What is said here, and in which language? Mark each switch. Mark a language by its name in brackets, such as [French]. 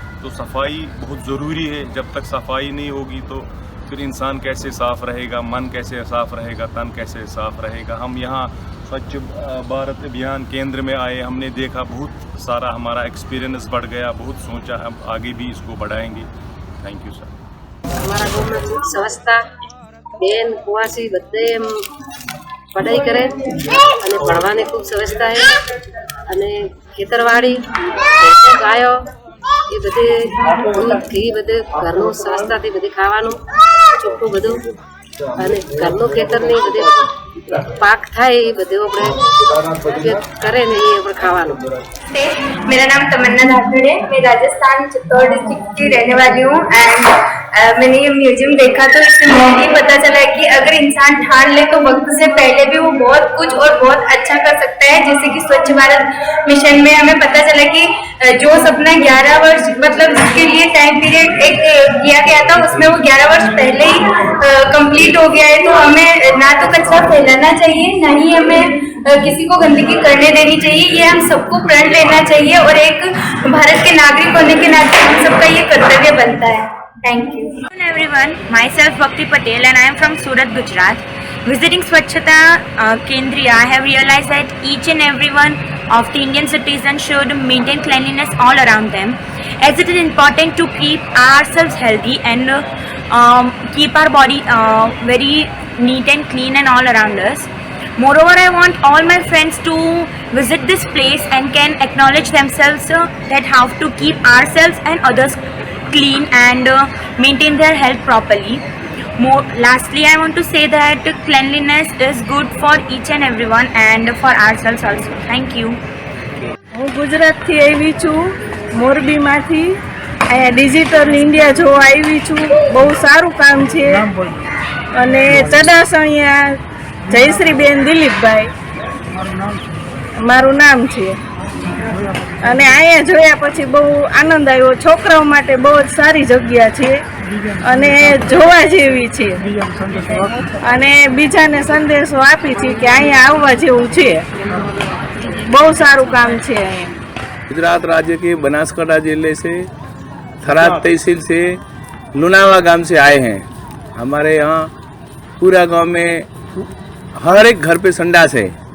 [Hindi] तो सफाई बहुत ज़रूरी है। जब तक सफाई नहीं होगी तो फिर इंसान कैसे साफ़ रहेगा, मन कैसे साफ़ रहेगा, तन कैसे साफ़ रहेगा। हम यहाँ स्वच्छ भारत अभियान केंद्र में आए, हमने देखा बहुत सारा, हमारा एक्सपीरियंस बढ़ गया, बहुत सोचा हम आगे भी इसको बढ़ाएंगे। Thank you sir. हमारा गाँव में खूब व्यवस्था बेन कुआसी बदे पढ़ाई करे [Gujarati] અને ભણવાની ખૂબ વ્યવસ્થા है અને ખેતરવાડી ગાયો એ બધી દૂધ ઘી બધું ઘરનું વ્યવસ્થાથી બધી ખાવાનું ચોખ્ખું બધું અને ઘરનું ખેતરની બધી પાક થાય એ બધું આપણે કરે ને એ આપણે ખાવાનું। [Hindi] मेरा नाम तमन्ना धाकड़ है। मैं राजस्थान चित्तौड़ डिस्ट्रिक्ट की रहने वाली हूँ एंड मैंने ये म्यूजियम देखा तो इससे मुझे ये पता चला कि अगर इंसान ठान ले तो वक्त से पहले भी वो बहुत कुछ और बहुत अच्छा कर सकता है। जैसे कि स्वच्छ भारत मिशन में हमें पता चला कि जो सपना 11 वर्ष मतलब जिसके लिए टाइम पीरियड एक किया गया था उसमें वो 11 वर्ष पहले ही कंप्लीट हो गया है। तो हमें ना तो कचरा फैलाना चाहिए, ना ही हमें किसी को गंदगी करने देनी चाहिए। ये हम सबको प्रण लेना चाहिए और एक भारत के नागरिक होने के नाते हम सबका ये कर्तव्य बनता है। [English] Thank you. Hello everyone, myself Bhakti Patel and I am from Surat, Gujarat. Visiting Swachhata Kendriya, I have realized that each and every one of the Indian citizens should maintain cleanliness all around them, as it is important to keep ourselves healthy and keep our body very neat and clean and all around us. Moreover, I want all my friends to visit this place and can acknowledge themselves that how to keep ourselves and others clean and maintain their health properly. Lastly, I want to say that cleanliness is good for each and everyone and for ourselves also. Thank you. [Gujarati] હું ગુજરાતથી આવી છું, મોરબીમાંથી અહીંયા digital India જોવા આવી છું। બહુ સારું કામ છે અને ચડાસ અહીંયા જયશ્રીબેન દિલીપભાઈ મારું નામ છે અને અહીંયા જોયા પછી બહુ આનંદ આવ્યો। છોકરાઓ માટે બહુ જ સારી જગ્યા છે અને જોવા જેવી છે અને બીજાને સંદેશો આપી છે કે અહીંયા આવવા જેવું છે। બહુ સારું કામ છે અહીંયા। [Hindi] गुजरात राज्य के बनासकांठा जिले से थराद तहसील से लुनावा गांव से आए हैं। हमारे यहाँ पूरा गांव में हर एक घर पे संडास है।